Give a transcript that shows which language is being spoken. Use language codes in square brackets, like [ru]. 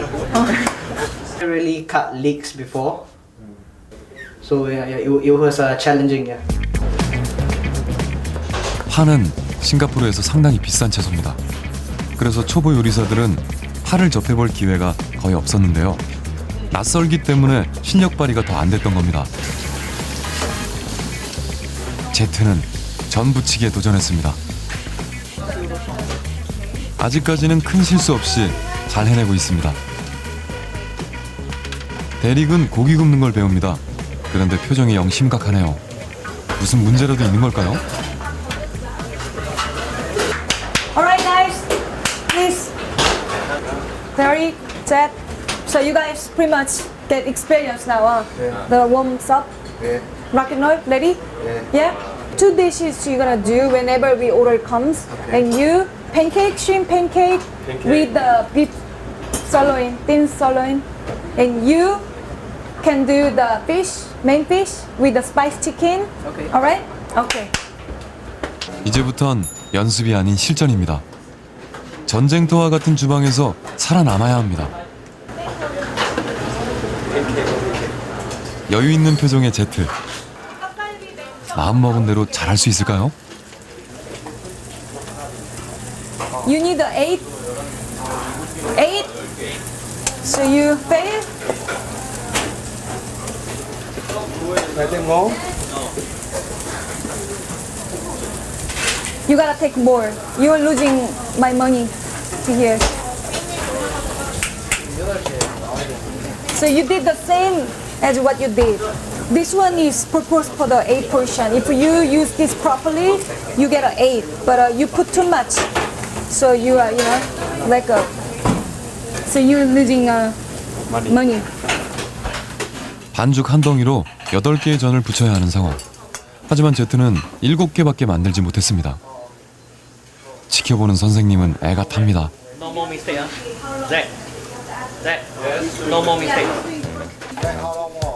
[en] I really cut leeks before, so it was challenging. Yeah. [ko] 파는 싱가포르에서 상당히 비싼 채소입니다. 그래서 초보 요리사들은 파를 접해볼 기회가 거의 없었는데요. 낯설기 때문에 실력 발휘가 더 안 됐던 겁니다. 제트는 전 부치기에 도전했습니다. 아직까지는 큰 실수 없이 잘 해내고 있습니다. 대릭은 고기 굽는 걸 배웁니다. 그런데 표정이 영 심각하네요. 무슨 문제라도 있는 걸까요? [en] Alright, guys. Please. Very set. So you guys pretty much get experience now, huh? Yeah. The warms up. Yeah. Rock and roll, ready? Yeah. 2 dishes you're gonna do whenever the order comes. Okay. And you, pancake, shrimp pancake with the beef sirloin, thin sirloin. And you can do the fish, main fish with the spiced chicken. Okay. Alright? Okay. [ko] 이제부턴 연습이 아닌 실전입니다. 전쟁터와 같은 주방에서 살아남아야 합니다. 여유 있는 표정의 제트. 마음먹은 대로 잘할 수 있을까요? [en] You need the 8. 8. So you fail. You gotta take more. You're losing my money to here. So you did the same as what you did. This one is proposed for the 8 portion. If you use this properly, you get an 8. But you put too much, so you are, like a. So you're losing money. [ko] 반죽 한 덩이로 8개의 전을 부쳐야 하는 상황. 하지만 제트는 7개밖에 만들지 못했습니다. 지켜보는 선생님은 애가 탑니다. [en] No more mistake, Zach. No more mistake.